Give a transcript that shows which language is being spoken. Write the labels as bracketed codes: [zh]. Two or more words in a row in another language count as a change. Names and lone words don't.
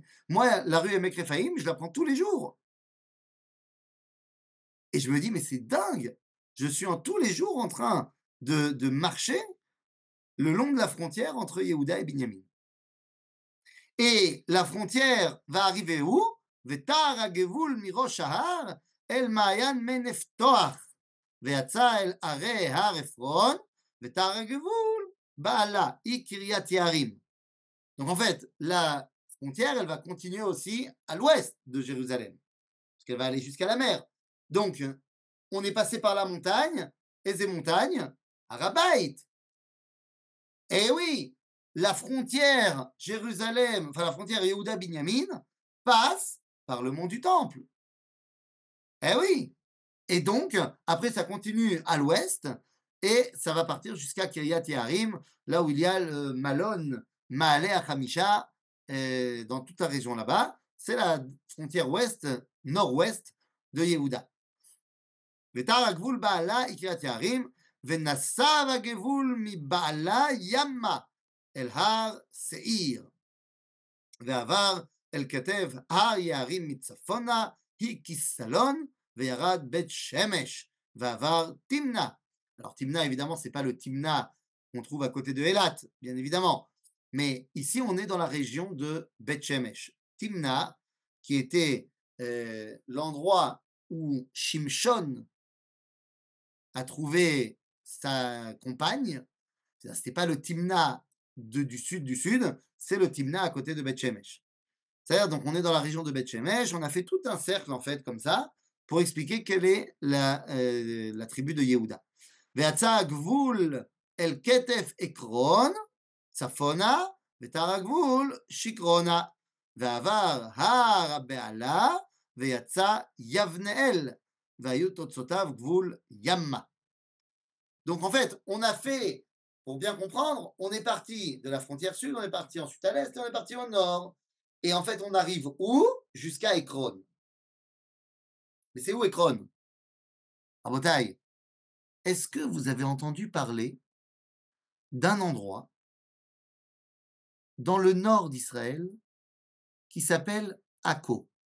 [fr] Moi, la rue Emek Rephaim, je la prends tous les jours. Et je me dis, mais c'est dingue! Je suis tous les jours en train de marcher le long de la frontière entre Yehuda et Binyamin. Et la frontière va arriver où? [he] Vetar הגבול מראש ההר אל מעיין מי נפתוח, ויצא אל ערי הר עפרון, ותר הגבול בעלה, היא קריית יערים. [fr] Donc en fait, la frontière, elle va continuer aussi à l'ouest de Jérusalem, parce qu'elle va aller jusqu'à la mer. Donc, on est passé par la montagne, et ces montagnes, Arabaït. Eh oui, la frontière Jérusalem, enfin la frontière Yehuda-Binyamin passe par le mont du Temple. Eh oui. Et donc, après, ça continue à l'ouest et ça va partir jusqu'à Kiryat Yearim, là où il y a le Malon, Maaleh Hamisha, dans toute la région là-bas. C'est la frontière ouest, nord-ouest de Yehuda. [he] ותר הגבול בעלה היא קריית יערים, ונסב הגבול מבעלה ימה אל הר שעיר, ועבר אל כתב הר יערים מצפונה, היא כיסלון, וירד בית שמש, ועבר תמנה. [fr] Alors Timna, évidemment, c'est pas le Timna qu'on trouve à côté de Elat, bien évidemment. Mais ici, on est dans la région de Beth Shemesh. Timna, qui était l'endroit où Shimshon a trouvé sa compagne. C'était pas le Timna du sud, c'est le Timna à côté de Beth Shemesh. C'est-à-dire, donc, on est dans la région de Beth Shemesh, on a fait tout un cercle, en fait, comme ça, pour expliquer quelle est la tribu de Yehuda. [he] ויצא הגבול אל כתף עקרון, צפונה, ותר הגבול שקרונה, ועבר הר הבעלה, ויצא יבנאל, והיו תוצאותיו גבול ימה. [fr] Donc en fait, on a fait, pour bien comprendre, on est parti de la frontière sud, on est parti ensuite à l'est et on est parti au nord. Et en fait, on arrive où? Jusqu'à Ekron. Mais c'est où Ekron? À Botaï. Est-ce que vous avez entendu parler d'un endroit dans le nord d'Israël qui s'appelle Akko?